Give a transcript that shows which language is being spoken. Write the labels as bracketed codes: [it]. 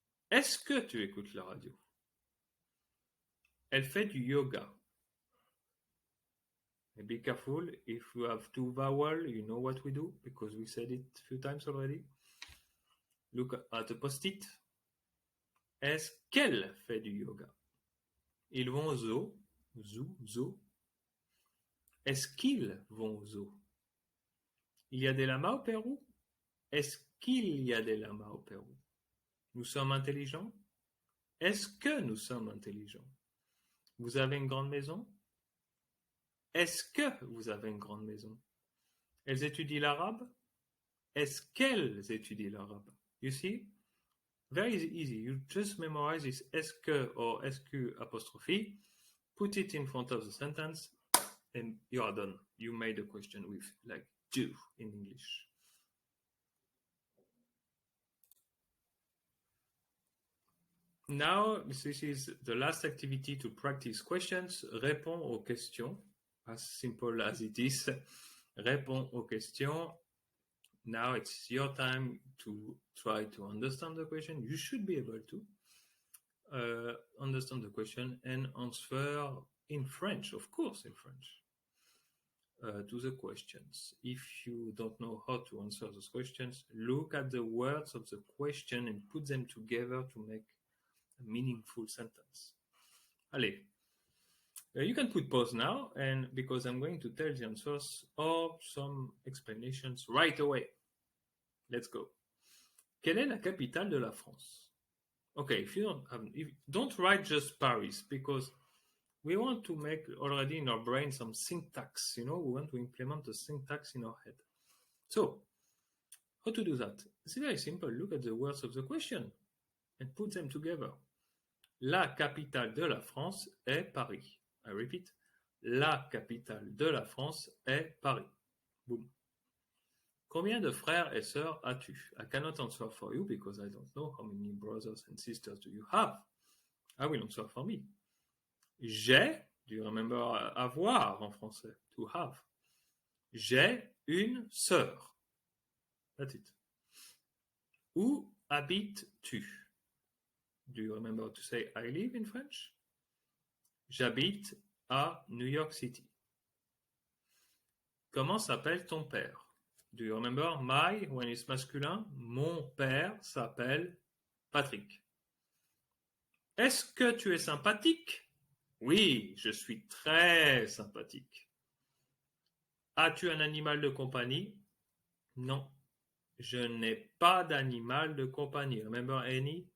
[fr] Est-ce que tu écoutes la radio? Elle fait du yoga. [en] And be careful, if you have two vowels, you know what we do, because we said it a few times already. Look at the post-it. [fr] Est-ce qu'elle fait du yoga? Ils vont au zoo. Zoo. Est-ce qu'ils vont au zoo? Il y a des lamas au Pérou? Est-ce qu'il y a des lamas au Pérou? Nous sommes intelligents? Est-ce que nous sommes intelligents? Vous avez une grande maison? Est-ce que vous avez une grande maison? Elles étudient l'arabe? Est-ce qu'elles étudient l'arabe? [en] You see? Very easy. You just memorize this est-ce que or SQ apostrophe, put it in front of the sentence, and you are done. You made a question with like do in English. Now, this is the last activity to practice questions. [fr] Réponds aux questions. [en] As simple as it is. [fr] Réponds aux questions. [en] Now it's your time to try to understand the question. You should be able to understand the question and answer in French, of course, in French, to the questions. If you don't know how to answer those questions, look at the words of the question and put them together to make a meaningful sentence. [fr] Allez. [en] You can put pause now, and because I'm going to tell the answers or some explanations right away. Let's go. [fr] Quelle est la capitale de la France? [en] Okay, if you don't write just Paris, because we want to make already in our brain some syntax, we want to implement the syntax in our head. So, how to do that? It's very simple. Look at the words of the question and put them together. [fr] La capitale de la France est Paris. I repeat, la capitale de la France est Paris. Boom. Combien de frères et sœurs as-tu? [en] I cannot answer for you because I don't know how many brothers and sisters do you have. I will answer for me. [fr] J'ai, [en] do you remember [fr] avoir en français? [en] To have. [fr] J'ai une sœur. [en] That's it. [fr] Où habites-tu? [en] Do you remember to say I live in French? [fr] J'habite à New York City. Comment s'appelle ton père? [en] Do you remember my when it's masculin? [fr] Mon père s'appelle Patrick. Est-ce que tu es sympathique? Oui, je suis très sympathique. As-tu un animal de compagnie? Non, je n'ai pas d'animal de compagnie. [en] Remember any?